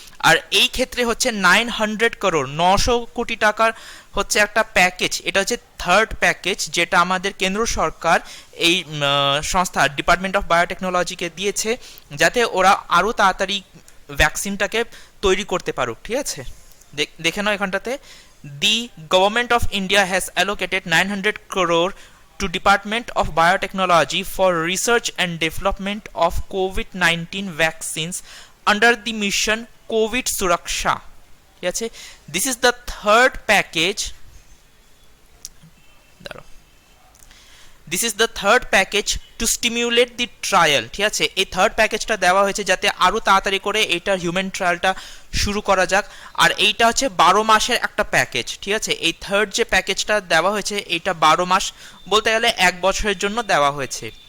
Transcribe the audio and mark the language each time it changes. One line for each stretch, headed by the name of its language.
Bangla: আর এই ক্ষেত্রে হচ্ছে 900 crore 900 কোটি টাকার হচ্ছে একটা প্যাকেজ। এটা হচ্ছে থার্ড প্যাকেজ যেটা আমাদের কেন্দ্র সরকার এই সংস্থা ডিপার্টমেন্ট অফ বায়োটেকনোলজিকে দিয়েছে, যাতে ওরা আরও তাড়াতাড়ি ভ্যাকসিনটাকে তৈরি করতে পারুক। ঠিক আছে, দেখে নাও এখানটাতে,
English: The government of India has allocated 900 crore to Department of Biotechnology for research and development of COVID-19 vaccines under the mission COVID Suraksha.
Bangla: ঠিক আছে,
English: this is the third package. This is the third package to stimulate the trial.
Bangla: ঠিক আছে, এই third প্যাকেজটা দেওয়া হয়েছে যাতে আরও তাড়াতাড়ি করে এইটার হিউম্যান ট্রায়ালটা শুরু করা যাক। আর এইটা হচ্ছে 12 মাসের একটা প্যাকেজ। ঠিক আছে, এই থার্ড যে প্যাকেজটা দেওয়া হয়েছে এইটা 12 মাস, বলতে গেলে 1 বছরের জন্য দেওয়া হয়েছে।